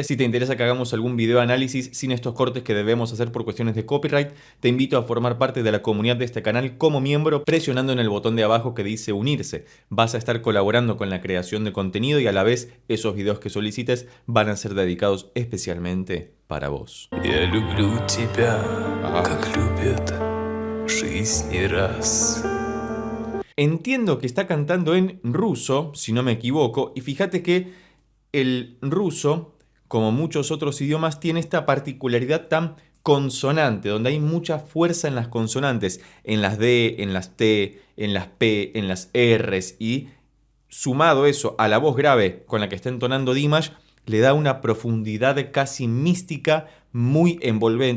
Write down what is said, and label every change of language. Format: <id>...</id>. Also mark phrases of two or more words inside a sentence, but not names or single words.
<es>Si te interesa que hagamos algún video análisis sin estos cortes que debemos hacer por cuestiones de copyright, te invito a formar parte de la comunidad de este canal como miembro presionando en el botón de abajo que dice unirse. Vas a estar colaborando con la creación de contenido y a la vez esos videos que solicites van a ser dedicados especialmente para vos.</es> <ru>Я люблю тебя, как любят жизнь не раз.</ru> <es>Entiendo que está cantando en ruso, si no me equivoco, y fíjate que el ruso, como muchos otros idiomas, tiene esta particularidad tan consonante, donde hay mucha fuerza en las consonantes, en las D, en las T, en las P, en las Rs, y sumado eso a la voz grave con la que está entonando Dimash, le da una profundidad casi mística muy envolvente.</es>